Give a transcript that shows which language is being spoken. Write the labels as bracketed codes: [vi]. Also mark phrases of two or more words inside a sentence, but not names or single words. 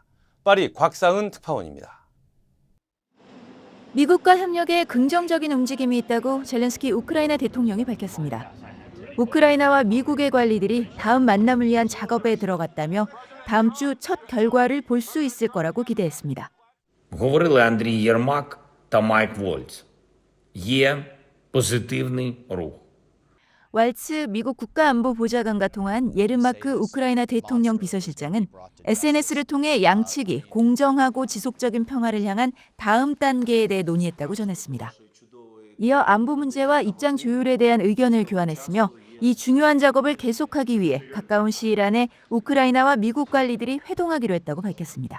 [ko] 파리 곽상은 특파원입니다. 미국과 협력에 긍정적인 움직임이 있다고 젤렌스키 우크라이나 대통령이 밝혔습니다. 우크라이나와 미국의 관리들이 다음 만남을 위한 작업에 들어갔다며 다음 주 첫 결과를 볼 수 있을 거라고 기대했습니다. [uk] Говорили Андрій Єрмак та Майк Вольц. Є позитивний рух. [ko] 왈츠 미국 국가안보보좌관과 통한 예르마크 우크라이나 대통령 비서실장은 SNS를 통해 양측이 공정하고 지속적인 평화를 향한 다음 단계에 대해 논의했다고 전했습니다. 이어 안보 문제와 입장 조율에 대한 의견을 교환했으며 이 중요한 작업을 계속하기 위해 가까운 시일 안에 우크라이나와 미국 관리들이 회동하기로 했다고 밝혔습니다.